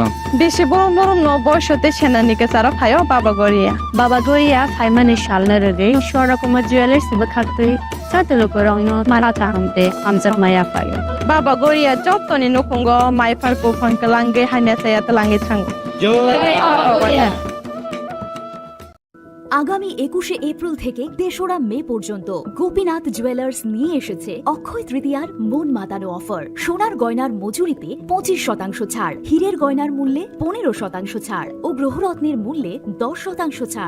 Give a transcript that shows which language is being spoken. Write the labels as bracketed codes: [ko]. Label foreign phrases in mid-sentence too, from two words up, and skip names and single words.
[trp] बेसे बरम बरम न बयसते सेनानि के सारा फायो बाबा गोरिया फाइमानि शालने रगे शोरा कुमा ज्वेलर्स बखाते साते लुकुरगनो माराता हमते हमजा माया फायो बाबा गोरिया जतनि नखंगो माइफारको फनकलांगे हानेसे यातलांगे थांगो जय [bn] আগামী 21শে এপ্রিল থেকে ৩রা মে পর্যন্ত গোপীনাথ জুয়েলার্স নিয়ে এসেছে অক্ষয় তৃতীয়ার মন মাতানো অফার। সোনার গয়নার মজুরিতে 25% ছাড়, হীরের গয়নার মূল্যে 15% ছাড় ও গ্রহরত্নের মূল্যে 10% ছাড়।